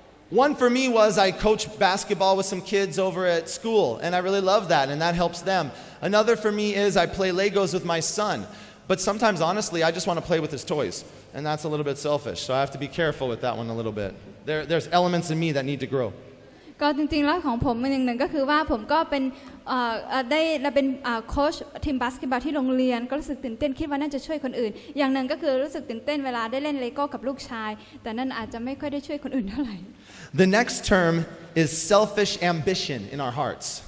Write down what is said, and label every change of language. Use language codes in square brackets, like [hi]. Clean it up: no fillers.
[en] One for me was I coach basketball with some kids over at school, and I really love that, and that helps them. Another for me is I play Legos with my son. But sometimes, honestly, I just want to play with his toys, and that's a little bit selfish. So I have to be careful with that one a little bit. There's elements in me that need to grow. [th] ก็จริงๆแล้วของผมหนึ่งก็คือว่าผมก็เป็นได้เป็นโค้ชทีมบาสเกตบอลที่โรงเรียนก็รู้สึกตื่นเต้นคิดว่าน่าจะช่วยคนอื่นอย่างหนึ่งก็คือรู้สึกตื่นเต้นเวลาได้เล่นเลโก้กับลูกชายแต่นั่นอาจจะไม่ค่อยได้ช่วยคนอื่นเท่าไหร่ [en] The next term is selfish ambition in our hearts.